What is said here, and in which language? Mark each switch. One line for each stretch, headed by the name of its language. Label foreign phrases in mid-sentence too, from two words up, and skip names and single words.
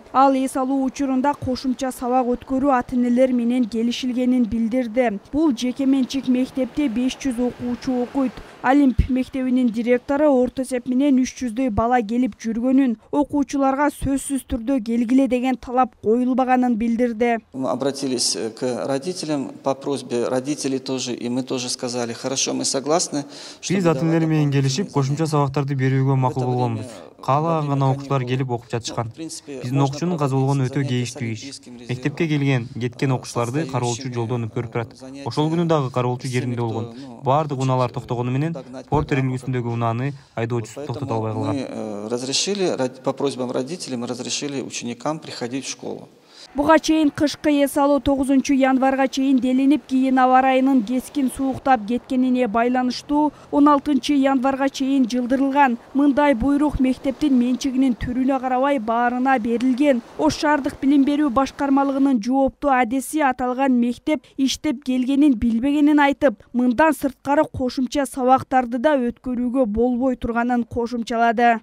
Kyrgyz: Ал эс алуу учурунда кошумча сабак өткөрүү ата-энелер менен келишилгенин билдирди. Бул жеке менчик мектепте 500 окуучу окуйт. Олимп мектебинин директору орто эсеп менен 300дөй бала келип жүргөнүн, окуучуларга сөзсүз түрдө келгиле деген талап коюлбаганын билдирди.
Russian: Мы обратились к родителям по просьбе родителей тоже, и мы тоже сказали: хорошо, мы согласны.
Kyrgyz: Биз ата-энелер менен келишип, кошумча сабактарды берүүгө макул болгонбуз. Каалаган гана окуучулар келип окуп жатышкан. Биздин окуучунун каза болгону өтө кейиштүү иш. Мектепке келген, кеткен окуучуларды кароолчу жолдон өткөрүп турат. Ошол күнү дагы кароолчу жеринде болгон. Баардык унаалар токтогону менен Портер үлгүсүндөгү унааны айдоочусу токтото албай калган.
Russian: Мы разрешили, по просьбам родителей, мы разрешили ученикам приходить в школу.
Kyrgyz: Буга чейин кышкы эс алуу 9 январга чейин делинип, кийин аба ырайынын кескин сууктап кеткенине байланыштуу 16 январга чейин жылдырылган. Мындай буйрук мектептин менчигинин түрүнө карабай баарына берилген. Ош шаардык билим берүү башкармалыгынын жооптуу адеси аталган мектеп иштеп келгенин билбегенин айтып, мындан сырткары кошумча сабактарды да өткөрүүгө болбой турганын кошумчалады.